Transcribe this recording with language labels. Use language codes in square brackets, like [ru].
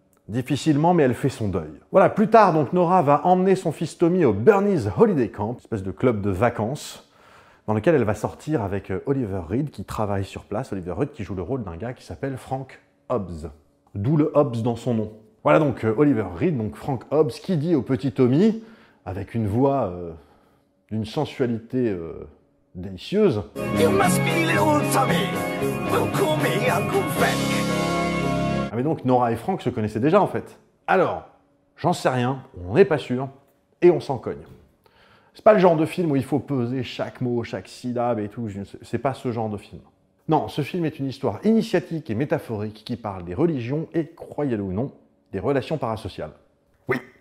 [fr] Difficilement, mais elle fait son deuil. Voilà, plus tard, donc Nora va emmener son fils Tommy au Bernie's Holiday Camp, une espèce de club de vacances, dans lequel elle va sortir avec Oliver Reed, qui travaille sur place. Oliver Reed qui joue le rôle d'un gars qui s'appelle Frank Hobbs. D'où le Hobbs dans son nom. Voilà donc Oliver Reed, donc Frank Hobbs, qui dit au petit Tommy, avec une voix d'une sensualité délicieuse. [en] You must be little Tommy. We'll call me Uncle Frank. [fr] Ah mais donc Nora et Frank se connaissaient déjà en fait. Alors, j'en sais rien, on n'est pas sûr, et on s'en cogne. C'est pas le genre de film où il faut peser chaque mot, chaque syllabe et tout, c'est pas ce genre de film. Non, ce film est une histoire initiatique et métaphorique qui parle des religions et, croyez-le ou non, des relations parasociales. Oui.